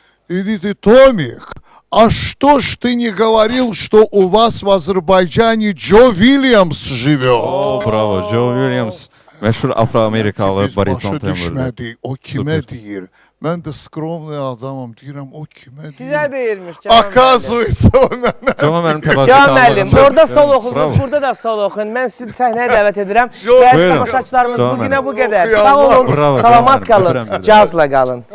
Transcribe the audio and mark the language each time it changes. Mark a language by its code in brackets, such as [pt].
[az] Dedi, [ru] Томик, а что ж ты не говорил, что у вас в Азербайджане Джо Уильямс живет? [az] O, bravo, Joe Williams, məşhur Afro-Amerikalı bariton tembrli. Biz başa düşmədik, o kimə deyir? Mən də skromlu adamım, deyirəm, o kimə deyir? Sizə deyirmiş, Cavan müəllim. Akazvıysa o mənə. Cavan müəllim təvazökar. Cavan müəllim, orada sol oxudunuz, burada da sol oxuyun. Mən sizi səhnəyə dəvət edirəm. Dəyərli tamaşaçılarımız bugünə bu qədər. Sağ olun, salamat qalın, cazla qalın.